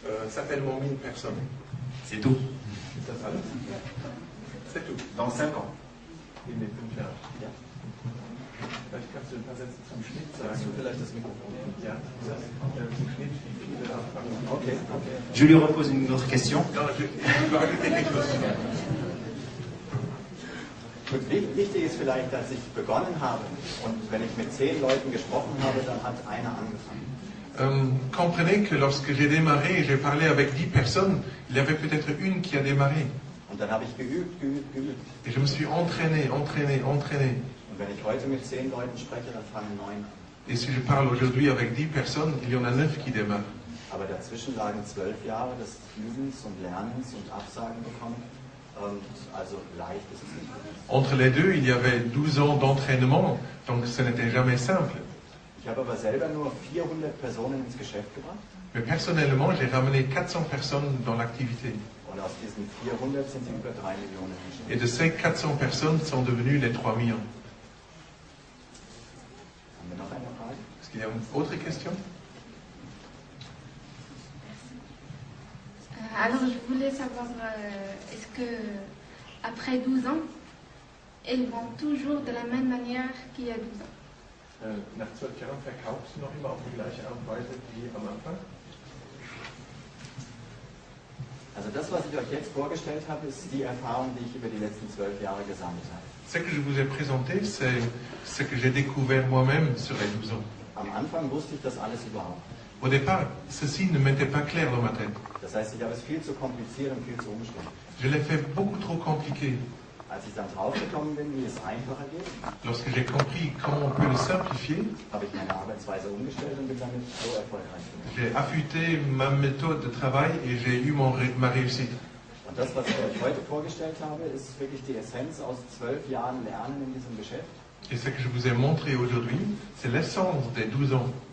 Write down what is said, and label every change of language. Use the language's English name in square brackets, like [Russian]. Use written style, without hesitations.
[French] Certainement 1000 personnes. C'est tout. [German] Das alles? [French] C'est tout. Dans 5 ans. [German] In den 5 Jahren. Ja. Vielleicht kannst du ein paar Sätze zum Schnitt Sagst sagen. du vielleicht das Mikrofon? Ja, zum Schnitt, wie viele anfangen. Okay, okay. [French] Je lui repose une autre question. Non, je veux ajouter quelque chose. [German] Gut, wichtig ist vielleicht, dass ich begonnen habe und wenn ich mit 10 Leuten gesprochen habe, dann hat einer angefangen. [French] Comprenez que lorsque j'ai démarré, j'ai parlé avec 10 personnes, il y avait peut-être une qui a démarré. [German] Und dann habe ich geübt. [French] Et je me suis entraîné. [German] Und wenn ich heute mit 10 Leuten spreche, dann fangen 9 an. [French] Et si je parle aujourd'hui avec 10 personnes, il y en a 9 qui démarrent. [German] Aber dazwischen lagen 12 Jahre des Übens und Lernens und Absagen bekommen. Und also leicht ist es nicht. [French] Entre les deux, il y avait 12 ans d'entraînement, donc ce n'était jamais simple. [German] Ich habe aber selber nur 400 Personen ins Geschäft gebracht. [French] Mais personnellement, j'ai ramené 400 personnes dans l'activité. [German] Und aus diesen 400 sind über 3 Millionen Menschen. [French] Et de ces 400 personnes sont devenues les 3 millions. [German] Haben wir noch eine Frage? [French] Est-ce qu'il y a une autre question? Alors, je voulais savoir, est-ce que après 12 ans, elles vont toujours de la même manière qu'il y a 12 ans? [German] Nach 12 Jahren verkaufst du noch immer auf die gleiche Art und Weise wie am Anfang? Also das, was ich euch jetzt vorgestellt habe, ist die Erfahrung, die ich über die letzten 12 Jahre gesammelt habe. [French] Ce que je vous ai présenté, c'est ce que j'ai découvert moi-même sur les 12 ans. [German] Am Anfang wusste ich das alles überhaupt. [French] Au départ, ceci ne m'était pas clair dans ma tête. [German] Das heißt, ich habe es viel zu kompliziert und viel zu umständlich. [French] Je l'ai fait beaucoup trop compliqué. [German] Als ich dann draufgekommen bin, wie es einfacher geht, [French] Lorsque j'ai compris comment on peut le simplifier, [German] habe ich meine Arbeitsweise umgestellt und bin damit so erfolgreich geworden. [French] j'ai affûté ma méthode de travail et j'ai eu ma réussite. [German] Und das, was ich euch heute vorgestellt habe, ist wirklich die Essenz aus 12 Jahren Lernen in diesem Geschäft. [French] Et ce que je vous ai montré aujourd'hui, c'est l'essence des 12 ans.